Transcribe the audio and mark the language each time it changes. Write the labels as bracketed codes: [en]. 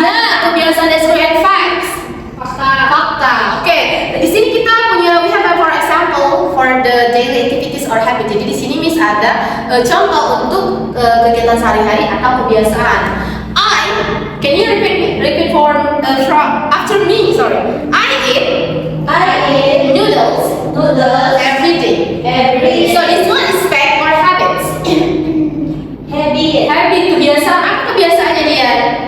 [en] Yeah, [id] kebiasaan [en] that's correct. And facts. [id] Fakta. [en] Okay. [id] Di sini kita punya [en] we have for example for the daily activities or habit. [id] Jadi di sini Miss ada contoh untuk kegiatan sehari-hari atau kebiasaan. [en] Can you repeat for after me? Sorry. I eat noodles every day. So this one is fact or habits. [id] Habit kebiasaan. Apa kebiasaannya dia?